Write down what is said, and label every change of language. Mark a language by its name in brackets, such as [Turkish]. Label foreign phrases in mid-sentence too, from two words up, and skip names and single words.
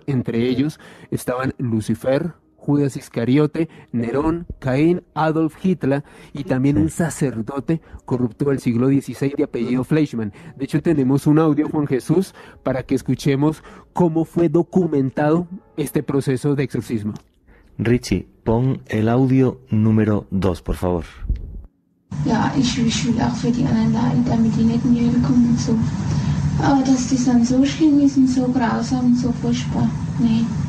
[Spanish] Entre ellos estaban Lucifer, Judas Iscariote, Nerón, Caín, Adolf Hitler y también un sacerdote corrupto del siglo XVI de apellido Fleischmann. De hecho, tenemos un audio, Juan Jesús, para que escuchemos cómo fue documentado este proceso de exorcismo. Richie, pon el audio número 2, por favor. [German] Ja, ich will auch für die anderen leiden, damit die nicht in die Hölle kommen und so. Aber dass die dann so schlimm ist und so grausam und so furchtbar, nee.